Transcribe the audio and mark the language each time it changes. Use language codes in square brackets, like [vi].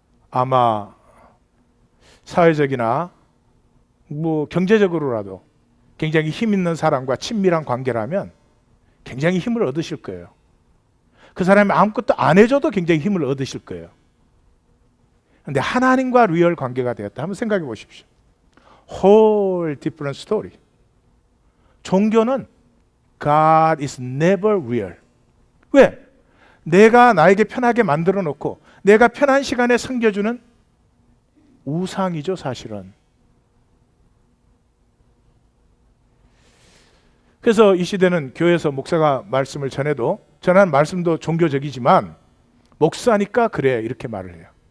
[ko] 아마 사회적이나 뭐 경제적으로라도 굉장히 힘 있는 사람과 친밀한 관계라면 굉장히 힘을 얻으실 거예요. 그 사람이 아무것도 안 해줘도 굉장히 힘을 얻으실 거예요. 그런데 하나님과 리얼 관계가 되었다. 한번 생각해 보십시오. [en] Whole different story. [ko] 종교는 [en] God is never real. [ko] 왜? 내가 나에게 편하게 만들어 놓고 내가 편한 시간에 섬겨주는 우상이죠, 사실은. 그래서 이 시대는 교회에서 목사가 말씀을 전해도 전하는 말씀도 종교적이지만 목사니까 그래 이렇게 말을 해요.